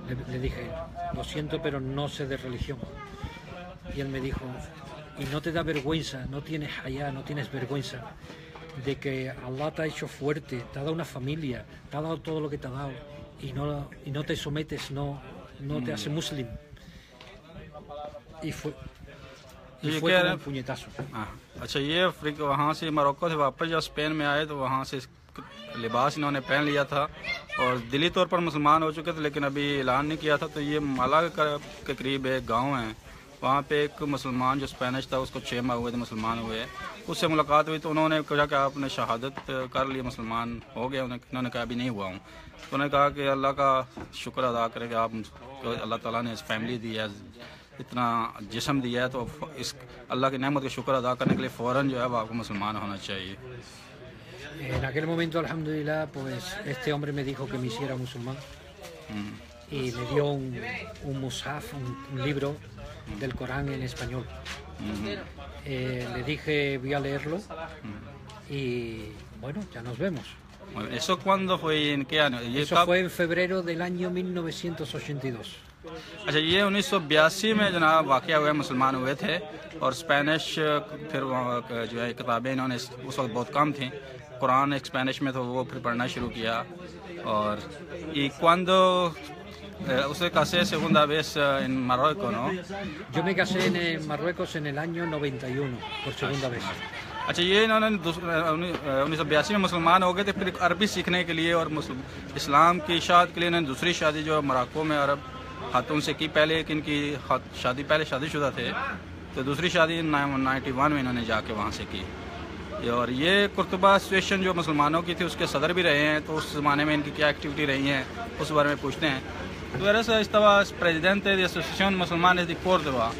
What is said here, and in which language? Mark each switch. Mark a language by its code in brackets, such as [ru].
[es] Le dije: lo siento, pero no sé de religión. Y él me dijo: ¿y no te da vergüenza, no tienes hayá, no tienes vergüenza de que Allah te ha hecho fuerte, te ha dado una familia, te ha dado todo lo que te ha dado y no te sometes, no te hace muslim? Y fue como un puñetazo. [hi] अच्छा, ये Africa वहाँ से Morocco से वापस जब Spain में आए तो वहाँ से लिबास इन्होंने पहन लिया था और दिली तौर पर मुसलमान हो चुके थे, लेकिन अभी ऐलान नहीं किया था। तो ये मालागा के करीब एक गांव है, वहाँ पे एक मुसलमान जो स्पेनिश था उसको 6 माह हुए थे मुसलमान हुए, उससे मुलाकात हुई। तो उन्होंने कहा कि आपने शहादत कर ली, मुसलमान हो गए? उन्होंने कहा अभी नहीं हुआ हूँ। तो उन्होंने कहा कि अल्लाह का शुक्र अदा करें कि आप अल्लाह ताला ने इस फैमिली दी है, इतना जिस्म दिया है, तो इस अल्लाह की नेमत का शुक्र अदा करने के लिए फ़ौरन जो है वो आपको मुसलमान होना चाहिए। [es] En aquel momento, alhamdulillah, pues este hombre me dijo que me hiciera musulmán y me dio un mushaf, un libro del Corán en español. Le dije: voy a leerlo y bueno, ya nos vemos. ¿Eso cuándo fue? ¿En qué año? Eso fue en febrero del año 1982. [hi] अच्छा, ये 1982 में जनाब वाक़या हुआ, मुसलमान हुए थे और स्पेनिश फिर जो है किताबें इन्होंने उस वक्त बहुत कम थी, कुरान एक स्पेनिश में तो वो फिर पढ़ना शुरू किया। [es] और y cuando usted casé segunda vez en Marruecos, ¿no? Yo me casé en Marruecos en el año 91 por segunda vez. [hi] अच्छा, ये इन्होंने 1982 में मुसलमान हो गए थे, फिर अरबी सीखने के लिए और इस्लाम की इशाअत के लिए इन्होंने दूसरी शादी जो मोरक्को में अरब खातून से की। पहले इनकी शादी पहले शादीशुदा थे, तो दूसरी शादी 91 में इन्होंने जाके वहाँ से की। और ये कुर्तुबा एसोसिएशन जो मुसलमानों की थी उसके सदर भी रहे हैं, तो उस ज़माने में इनकी क्या एक्टिविटी रही हैं उस बारे में पूछते हैं। [es] Tú eres presidente de la Asociación Musulmanes de Córdoba.